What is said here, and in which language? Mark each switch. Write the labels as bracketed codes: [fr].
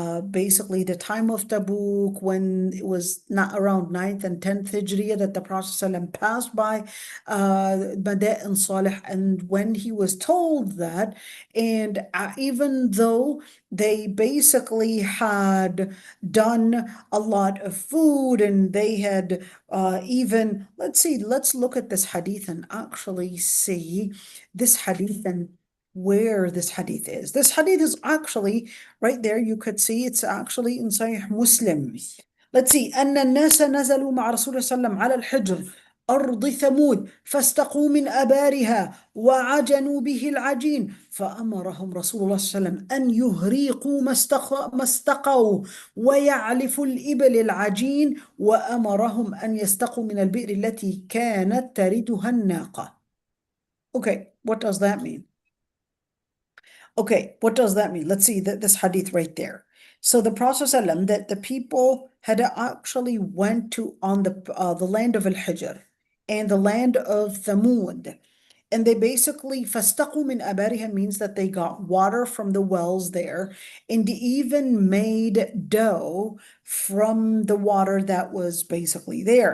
[en] basically the time of Tabuk, when it was not around 9th and 10th Hijriya, that the Prophet ﷺ passed by Mada'in Salih, and when he was told that, and even though they basically had done a lot of food, and they had even, let's look at this hadith and actually see this hadith and where this hadith is. This hadith is actually right there. You could see it's actually in Sahih Muslim. Let's see. [ar] أن الناس نزلوا مع رسول الله صلى الله عليه وسلم على الحجر أرض ثمود فاستقوا من أبارها وعجنوا به العجين فأمرهم رسول الله صلى الله عليه وسلم أن يهريقوا ما استقوا ويعلفوا الإبل العجين وأمرهم أن يستقوا من البئر التي كانت تردها الناقة. [en] Okay, what does that mean? Okay, what does that mean? Let's see this hadith right there. So the Prophet ﷺ, that the people had actually went to on the land of Al-Hijr and the land of Thamud, and they basically [ar] فَاسْتَقُوا مِنْ أَبَارِهَا [en] means that they got water from the wells there, and even made dough from the water that was basically there.